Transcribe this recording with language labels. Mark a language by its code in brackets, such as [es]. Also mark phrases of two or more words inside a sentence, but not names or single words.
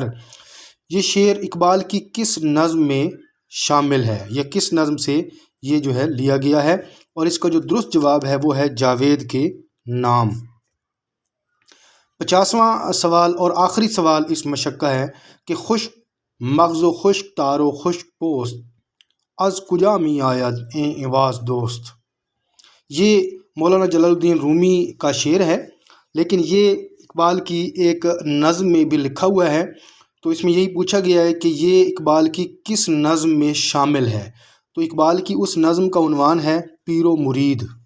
[ur] یہ شعر اقبال کی کس نظم میں شامل ہے یا کس نظم سے یہ جو ہے لیا گیا ہے؟ اور اس کا جو درست جواب ہے وہ ہے جاوید کے نام۔ 50واں سوال اور آخری سوال اس مشق کا ہے کہ [fa] خشک مغز و خشک تار و خشک پوست از کجا می آید این ایواز دوست۔ [ur] یہ مولانا جلال الدین رومی کا شعر ہے، لیکن یہ اقبال کی ایک نظم میں بھی لکھا ہوا ہے تو اس میں یہی پوچھا گیا ہے کہ یہ اقبال کی کس نظم میں شامل ہے؟ تو اقبال کی اس نظم کا عنوان ہے پیر و مرید۔